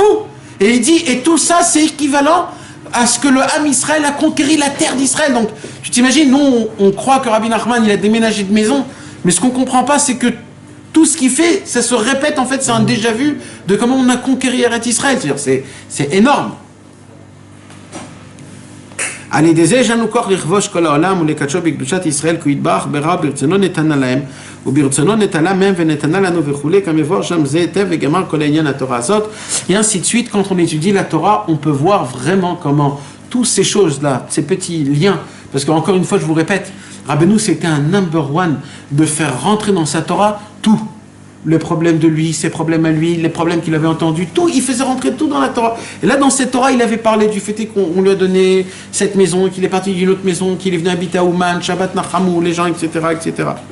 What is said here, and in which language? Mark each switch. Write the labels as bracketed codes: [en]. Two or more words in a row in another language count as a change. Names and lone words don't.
[fr] Et il dit, et tout ça, c'est équivalent à ce que le Ham Israël a conquéri la terre d'Israël. Donc, tu t'imagines, nous, on croit que Rabbi Nachman, il a déménagé de maison, mais ce qu'on ne comprend pas, c'est que tout ce qu'il fait, ça se répète, en fait, c'est un déjà-vu de comment on a conquéri Eretz Israël. C'est-à-dire, c'est énorme. [he] על ידי זה יש לנו כוח לכבוש כל העולם ולקדשו בקדושת ישראל כי הוא יתברך ברע ברצונו נתנה להם וברצונו נטלה מהם ונתנה לנו וכולי כמבואר שם זה היטב וגמר כל העניין התורה הזאת [fr] et ainsi de suite. Quand on étudie la Torah, on peut voir vraiment comment toutes ces choses-là, ces petits liens, parce qu'encore une fois je vous répète, Rabbeinu c'était un [en] number one [fr] de faire rentrer dans sa Torah tout. Le problème de lui, ses problèmes à lui, les problèmes qu'il avait entendus, tout, il faisait rentrer tout dans la Torah. Et là, dans cette Torah, il avait parlé du fait qu'on lui a donné cette maison, qu'il est parti d'une autre maison, qu'il est venu habiter à Ouman, Shabbat Nachamou, les gens, etc., etc.